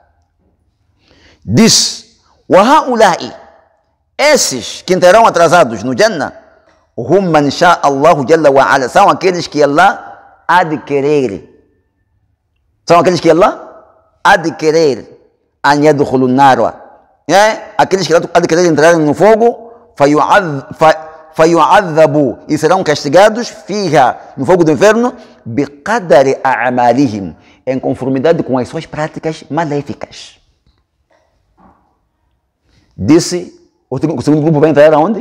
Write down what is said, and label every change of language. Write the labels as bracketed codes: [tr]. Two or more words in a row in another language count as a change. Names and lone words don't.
[pt] Diz, [ar] وهؤلاء, [pt] esses que entrarão atrasados no Jannah, [ar] هم من شاء الله جل وعلا, [pt] são aqueles que Allah há de querer. São aqueles que Allah há de querer. [ar] أن يدخل النار. [pt] Aqueles que há de querer entrar no fogo, fayu'adhabu, e serão castigados, fiha, no fogo do inferno, [ar] بقدر أعمالهم, [pt] em conformidade com as suas práticas maléficas. Disse, o segundo grupo vai entrar aonde?